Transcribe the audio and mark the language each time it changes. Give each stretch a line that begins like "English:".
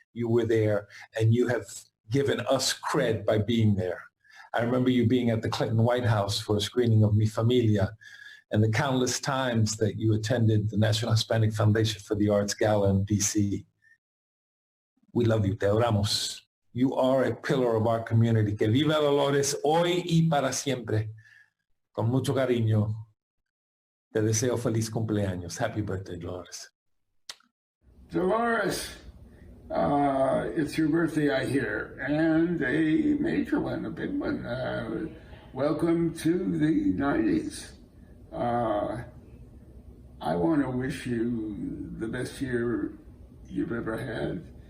English: You were there, and you have given us cred by being there. I remember you being at the Clinton White House for a screening of Mi Familia, and the countless times that you attended the National Hispanic Foundation for the Arts Gala in DC. We love you,
Spanish: te oramos.
English: You are a pillar of our community.
Spanish: Que viva Dolores hoy y para siempre. Con mucho cariño, te deseo feliz cumpleaños.
English: Happy birthday, Dolores. Dolores, it's your birthday, I hear, and a major one, a big one. Welcome to the 90s. I want to wish you the best year you've ever had.